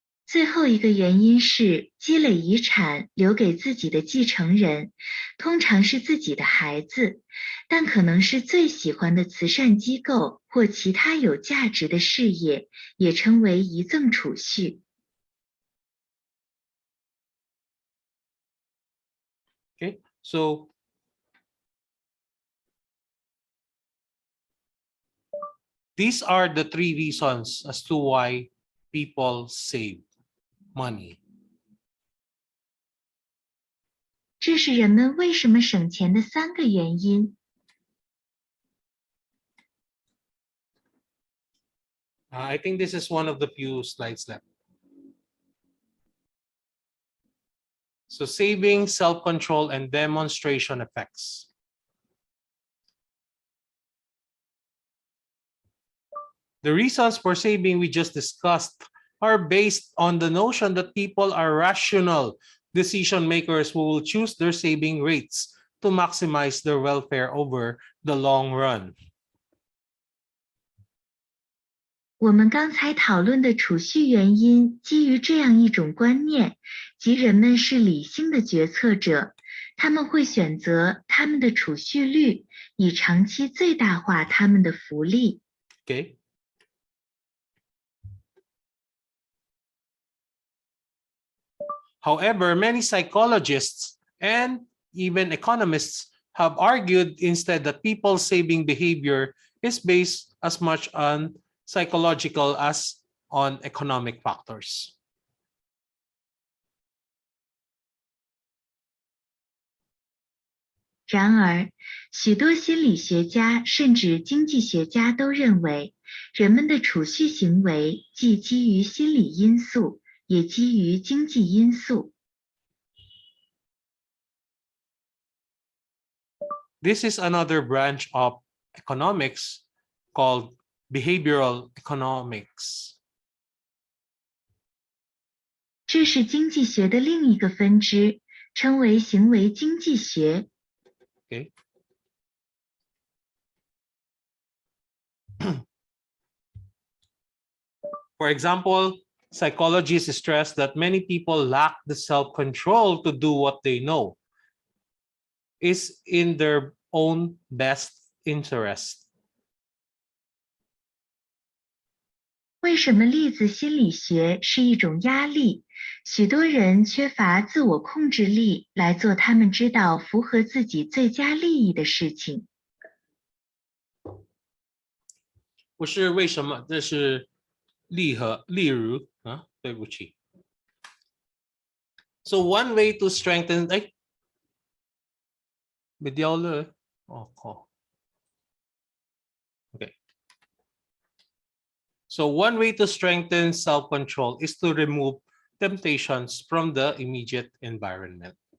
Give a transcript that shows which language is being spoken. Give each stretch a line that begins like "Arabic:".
Chinese: 最后一个原因是积累遗产留给自己的继承人，通常是自己的孩子，但可能是最喜欢的慈善机构或其他有价值的事业，也称为遗赠储蓄。
English: Okay. So these are the three reasons as to why people save money.
Chinese: 这是人们为什么省钱的3个原因。
English: I think this is one of the few slides left. So saving, self-control, and demonstration effects. The reasons for saving we just discussed are based on the notion that people are rational decision makers who will choose their saving rates to maximize their welfare over the long run.
Chinese: 我们刚才讨论的储蓄原因基于这样一种观念，即人们是理性的决策者，他们会选择他们的储蓄率，以长期最大化他们的福利。
English: Okay. However, many psychologists and even economists have argued instead that people's saving behavior is based as much on psychological as on economic factors.
Chinese: 然而，许多心理学家甚至经济学家都认为，人们的储蓄行为既基于心理因素，也基于经济因素。
English: This is another branch of economics called behavioral economics.
Chinese: 这是经济学的另一个分支，称为行为经济学。
English: Okay. For example, psychologists stress that many people lack the self-control to do what they know is in their own best interest.
Chinese: 为什么粒子心理学是一种压力？许多人缺乏自我控制力来做他们知道符合自己最佳利益的事情。不是为什么，这是例如啊，对不起。
English: So one way to strengthen, ay, bigyaw le. Oh. Okay. So one way to strengthen self-control is to remove temptations from the immediate environment.